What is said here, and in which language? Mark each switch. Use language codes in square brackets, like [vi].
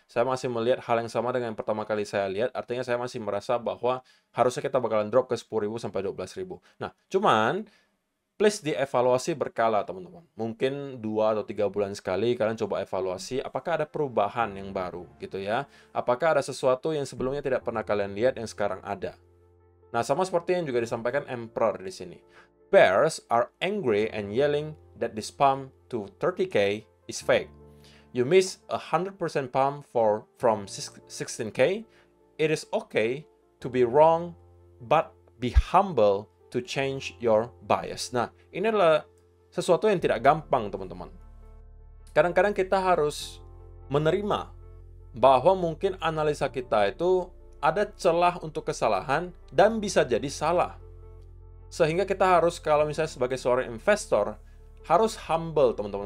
[id] Saya masih melihat hal yang sama dengan yang pertama kali saya lihat, artinya saya masih merasa bahwa harusnya kita bakalan drop ke 10.000 sampai 12.000. Nah, cuman please dievaluasi berkala teman-teman. Mungkin 2 atau 3 bulan sekali kalian coba evaluasi apakah ada perubahan yang baru gitu ya. Apakah ada sesuatu yang sebelumnya tidak pernah kalian lihat yang sekarang ada. Nah, sama seperti yang juga disampaikan Emperor di sini. [en] Bears are angry and yelling that this pump to 30K is fake. You miss 100% pump from 16K. It is okay to be wrong, but be humble to change your bias. [id] Nah, ini adalah sesuatu yang tidak gampang, teman-teman. Kadang-kadang kita harus menerima bahwa mungkin analisa kita itu ada celah untuk kesalahan dan bisa jadi salah. Sehingga kita harus, kalau misalnya sebagai seorang investor, harus humble, teman-teman.